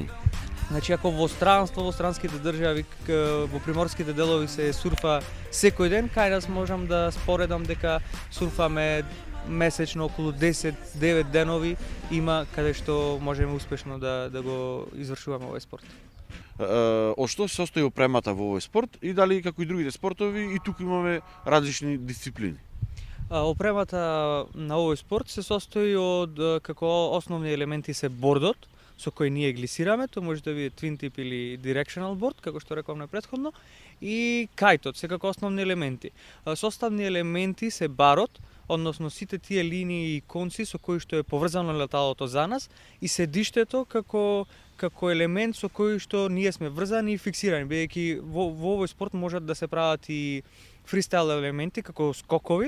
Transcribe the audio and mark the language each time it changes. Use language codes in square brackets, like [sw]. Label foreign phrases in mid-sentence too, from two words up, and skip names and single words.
[mk] Значи, ако во странските држави, во приморските делови се сурфа секој ден, кај нас можам да споредам дека сурфаме месечно околу 10-9 денови има каде што можеме успешно да го извршуваме овој спорт. Од што се состои опремата во овој спорт и дали како и другите спортови и туку имаме различни дисциплини? Опремата на овој спорт се состои од како основни елементи се бордот, со кој ние глисираме, тоа може да биде [en] twin tip [mk] или [en] directional board, [mk] како што рековме претходно, и кајтот се како основни елементи. Составни елементи се барот, односно сите тие линии и конци со кои што е поврзано леталото за нас, и седиштето како елемент со кој што ние сме врзани и фиксирани, бидејќи во овој спорт можат да се прават и фристайл елементи како скокови.